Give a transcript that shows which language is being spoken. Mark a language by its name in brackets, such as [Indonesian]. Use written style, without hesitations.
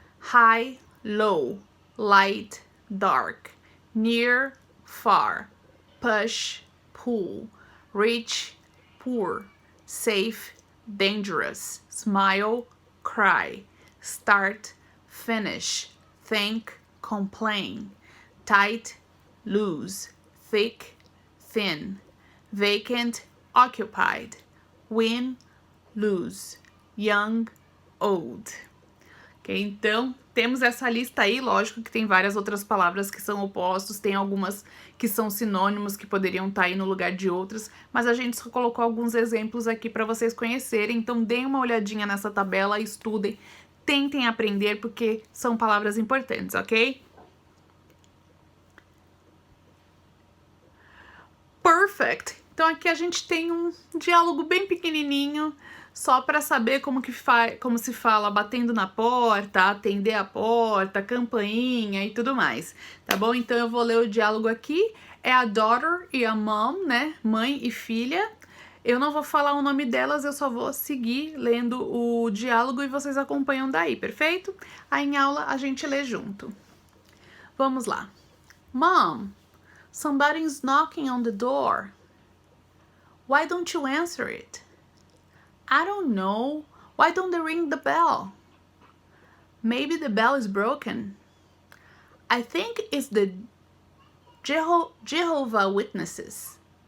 [English] high, low, light, dark, near, far, push, pull, rich, poor, safe, dangerous, smile, cry, start, finish, think, complain, tight, loose, thick, thin, vacant, occupied, win, lose, young, old. Ok? [Portuguese] Então, temos essa lista aí, lógico que tem várias outras palavras que são opostos, tem algumas que são sinônimos que poderiam estar aí no lugar de outras, mas a gente só colocou alguns exemplos aqui para vocês conhecerem, então deem uma olhadinha nessa tabela, estudem, tentem aprender porque são palavras importantes, ok? Perfect! Então aqui a gente tem um diálogo bem pequenininho, só para saber como se fala batendo na porta, atender a porta, campainha e tudo mais, tá bom? Então eu vou ler o diálogo aqui, é a daughter e a mom, né? Mãe e filha. Eu não vou falar o nome delas, eu só vou seguir lendo o diálogo e vocês acompanham daí, perfeito? Aí em aula a gente lê junto. Vamos lá. [English] Mom, somebody's knocking on the door. Why don't you answer it? I don't know. Why don't they ring the bell? Maybe the bell is broken. I think it's the Jehovah's Witnesses.